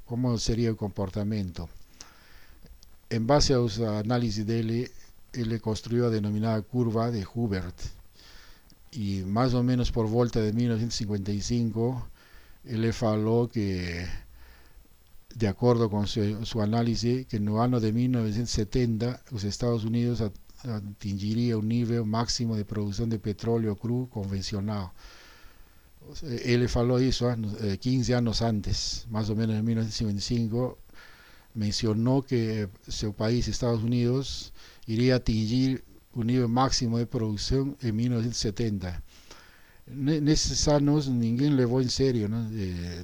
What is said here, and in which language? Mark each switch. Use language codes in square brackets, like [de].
[pt] Como seria o comportamento? Em base às análises dele, ele construiu a denominada curva de Hoover. E mais ou menos por volta de 1955, ele falou que, de acordo com sua análise, que no ano de 1970 os Estados Unidos [es] atingiría un nivel máximo de producción de petróleo [pt] cru [es] convencional. [pt] Ele falou isso 15 anos antes, mais ou menos em 1955, mencionou que seu país, Estados Unidos, iria atingir o nível máximo de produção em 1970. Nesses anos ninguém levou em sério, né?